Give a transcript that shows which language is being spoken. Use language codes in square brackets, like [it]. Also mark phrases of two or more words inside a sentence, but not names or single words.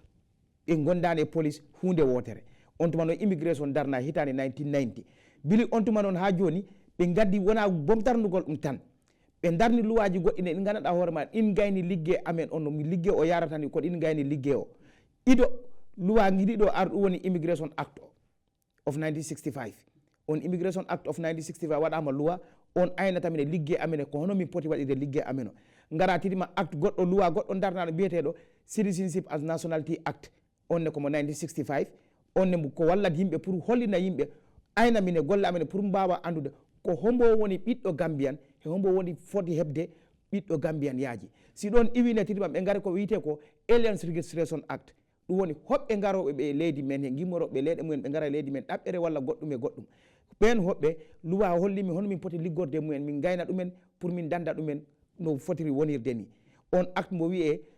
[ff] ɓe gondani e police hunde wotere on tuma noon immigration darna hitande 1990 bili on tuma noon ha joni ɓe gaddi wona bomtarnugol ɗum tan ɓe darni luwaji goɗɗi ne ɗi gandanɗa hoore ma ɗin gayni liggue amen on no mi liggue o yaratani ko ɗin gayni liggue o ido luwa giɗi ɗo ar ɗum woni immigration act of 1965 on immigration act of 1965 waɗama luwa on aynata mine liggue amen ko hono min poti waɗirde liggue amen o gara tiɗima acte goɗɗo luwa goɗɗo darnaɗo biyeteɗo Citizenship as Nationality Act on ne komo 1965 on ne ko wallat yimɓe pour hollina yimɓe ayna mine golle amen pour mbawa andude ko hombo woni ɓiɗɗo Gambian e hombo woni foti heɓde ɓiɗɗo Gambian yaaji si ɗon iwine tiɗima ɓe gari ko wiyete ko Alien Registration Act ɗum woni hoɓɓe garoɓe ɓe leydi men he gimmoroɓe leyɗe mumen ɓe gara e leydi men ɗaɓɓere walla goɗɗum e goɗɗum ɓen hoɓɓe luwa hollimi hono min poti liggorde mumen min gayna ɗumen pour min danda ɗumen no fotiri wonirde ni on acte mo wiye